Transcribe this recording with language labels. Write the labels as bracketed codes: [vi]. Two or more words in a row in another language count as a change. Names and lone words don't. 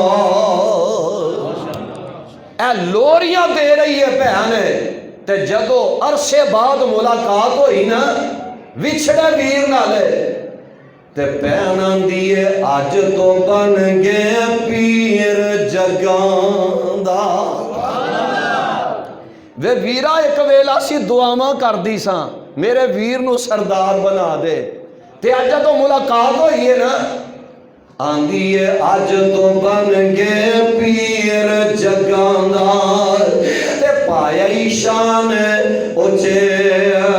[pa] اے لوریاں دے رہی ہے بہن تے جدو عرصے بعد ملاقات ہوئی نا وچھڑے ویر نالے تے بہن آندی ہے اج تو بن گئے پیر جگاں دا وے ویرا ایک ویلا سی دعاواں کر دی ساں میرے ویر نو سردار بنا دے تے اج تو ملاقات ہوئی ہے نا آندی ہے اج تو بن گئے پیر جگاں دا تے پایا شان اچے